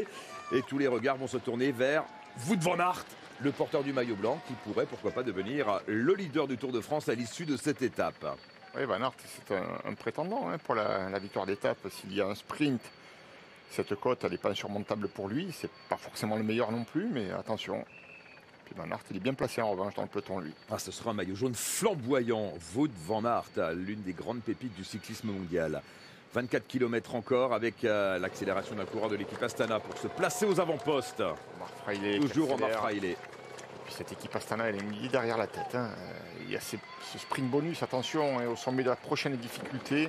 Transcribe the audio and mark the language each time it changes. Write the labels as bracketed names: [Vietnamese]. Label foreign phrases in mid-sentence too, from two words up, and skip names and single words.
[French] Et tous les regards vont se tourner vers Wout van Aert, le porteur du maillot blanc, qui pourrait, pourquoi pas, devenir le leader du Tour de France à l'issue de cette étape. Oui, Van Aert, c'est un prétendant pour la victoire d'étape. S'il y a un sprint, cette côte, elle n'est pas insurmontable pour lui. C'est pas forcément le meilleur non plus, mais attention. Puis Van Aert, il est bien placé en revanche dans le peloton, lui. Ah, ce sera un maillot jaune flamboyant. Wout van Aert, l'une des grandes pépites du cyclisme mondial. 24 km encore avec l'accélération d'un coureur de l'équipe Astana pour se placer aux avant-postes. Toujours Omar Fraile. Et puis cette équipe Astana, elle est mise derrière la tête. Hein. Il y a ce sprint bonus, attention, au sommet de la prochaine difficulté.